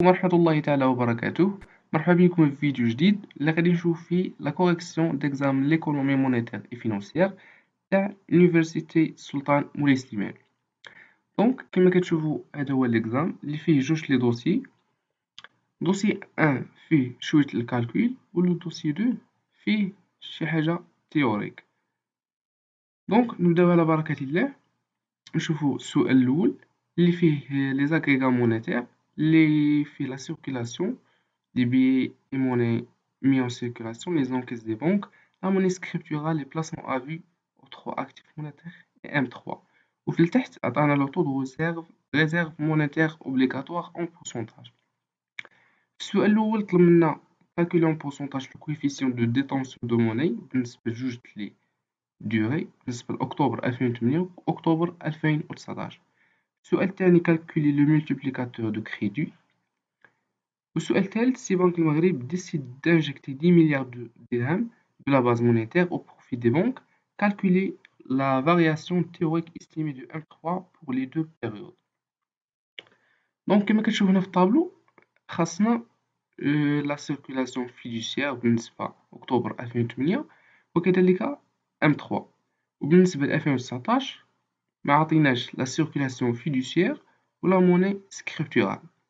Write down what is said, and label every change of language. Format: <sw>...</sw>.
<ar>ورحمة الله تعالى وبركاته. مرحبا بكم في فيديو جديد اللي غادي نشوف فيه لا كوريكسيون ديكزام ليكونومي مونيتير اي فينانسيير تاع يونيفرسيتي السلطان مولاي سليمان. دونك كما كتشوفوا هذا هو ليكزام اللي فيه جوج لي دوسي. دوسي 1 فيه شوية الكالكول و دوسي 2 فيه شي حاجة تيوريك. دونك نبداو على بركة الله. نشوفوا السؤال الأول اللي فيه لي زاغريغا مونيتير اللي فيه لا سيركيلاسيون</ar> <fr>des billets et monnaies mis en circulation, les encaisses des banques, la monnaie scripturale, les placements à vue aux trois actifs monétaires et M3.</fr> <ar>وفي التحت عطانا لو طو دو ريزيرف مونيتير اوبليغاتوار اون بورسونتاج. السؤال الأول طلب منا</ar> <fr>calculer en pourcentage le coefficient de détention de monnaie</fr> <ar>بالنسبة لجوج لي دوري بالنسبة لأكتوبر 2008 و أكتوبر 2019. السؤال الثاني</ar> <fr>calculer le multiplicateur de crédit.</fr> <ar>والسؤال الثالث سي بنك المغرب</ar> <fr>décide d'injecter 10 milliards de dirhams de la base monétaire au profit des banques. Calculer la variation théorique estimée de M3 pour les deux périodes.</fr> <ar>دونك كما كتشوف هنا في الطابلو خاصنا لا سيركولاسيون فيدوسيير بالنسبة أكتوبر 2008 وكذلك M3. وبالنسبة ل 2019 ما عطيناش لا سيركولاسيون فيدوسيير ولا موني سكريبتورال.</ar>